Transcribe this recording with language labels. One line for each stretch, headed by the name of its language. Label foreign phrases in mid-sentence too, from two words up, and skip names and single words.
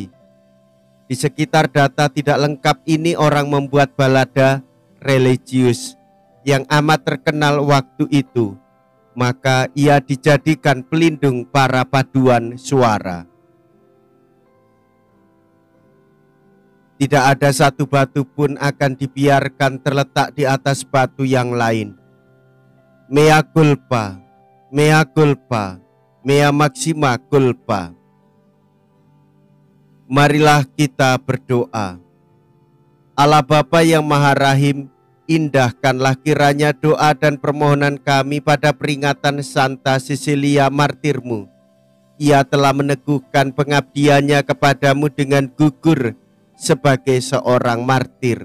Indonesian: Di sekitar data tidak lengkap ini orang membuat balada religius yang amat terkenal waktu itu. Maka ia dijadikan pelindung para paduan suara. Tidak ada satu batu pun akan dibiarkan terletak di atas batu yang lain.
Latin: Mea culpa, mea culpa, mea maxima culpa.
Indonesian: Marilah kita berdoa. Allah Bapa yang Maha Rahim, indahkanlah kiranya doa dan permohonan kami pada peringatan Santa Cecilia martirmu. Ia telah meneguhkan pengabdiannya kepadamu dengan gugur sebagai seorang martir.